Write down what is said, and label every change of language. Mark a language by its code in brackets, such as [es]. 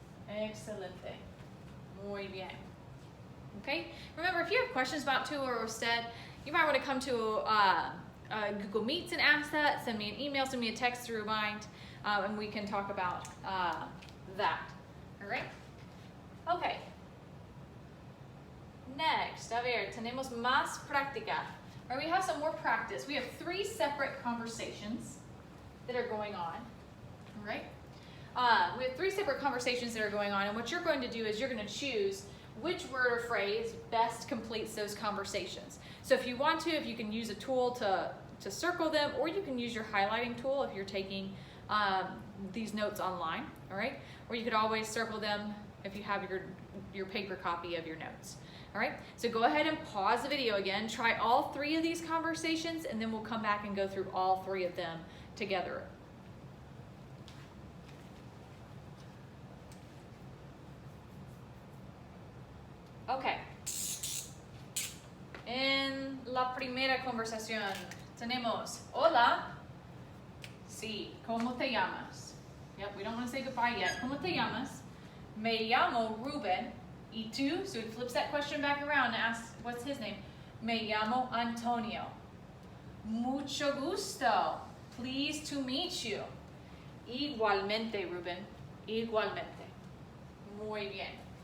[es] Excelente. Muy bien. Okay? [en] Remember, if you have questions about tu or usted, you might want to come to Google Meets and ask that. Send me an email, send me a text to remind, and we can talk about that. All right? Okay. [es] Next, a ver, tenemos más práctica. [en] All right, we have some more practice. We have 3 separate conversations that are going on. All right? We have 3 separate conversations that are going on, and what you're going to do is you're going to choose which word or phrase best completes those conversations. So if you want to, if you can use a tool to circle them, or you can use your highlighting tool if you're taking these notes online, all right? Or you could always circle them if you have your paper copy of your notes. All right, so go ahead and pause the video again, try all 3 of these conversations, and then we'll come back and go through all 3 of them together. Okay. [es] En la primera conversación tenemos, hola, sí, ¿cómo te llamas? [en] Yep, we don't want to say goodbye yet. [es] ¿Cómo te llamas? Me llamo Ruben. ¿Y tú? [en] So he flips that question back around and asks, what's his name? [es] Me llamo Antonio. Mucho gusto. [en] Pleased to meet you. [es] Igualmente, Ruben. Igualmente. Muy bien.